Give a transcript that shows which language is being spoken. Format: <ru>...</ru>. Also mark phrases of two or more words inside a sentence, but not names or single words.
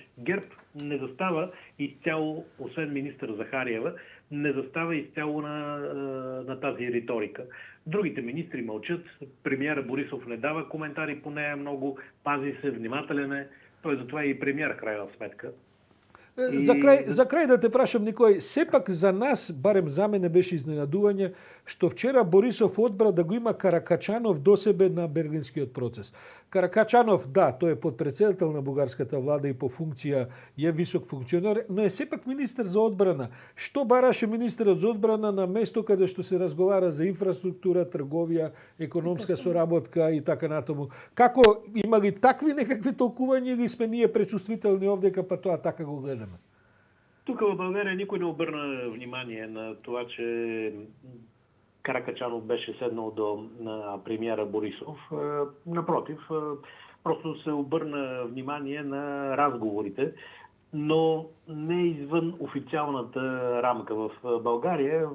<bg>ГЕРБ не застава изцяло, освен министър Захариева, не застава изцяло на тази риторика. Другите министри мълчат, премиера Борисов не дава коментари по нея много, пази се, внимателен е. Той затова е и премиер, крайна сметка.</bg> <mk>За крај да те прашам, Никој, сепак за нас, барем за мене беше изненадување, што вчера Борисов одбра да го има Каракачанов до себе на Бергенскиот процес. Каракачанов, да, тој е подпредседател на бугарската влада и по функција е висок функционер, но е сепак министер за одбрана. Што бараше министерот за одбрана на место каде што се разговара за инфраструктура, трговија, економска соработка и така натаму? Како има ли такви некакви толкувања или сме ние пречувствителни овдека, па тоа така го гледаме?</mk> <bg>Тук в България никой не обърна внимание на това, че Каракачанов беше седнал на премиера Борисов. Напротив, просто се обърна внимание на разговорите, но не извън официалната рамка в България.</bg>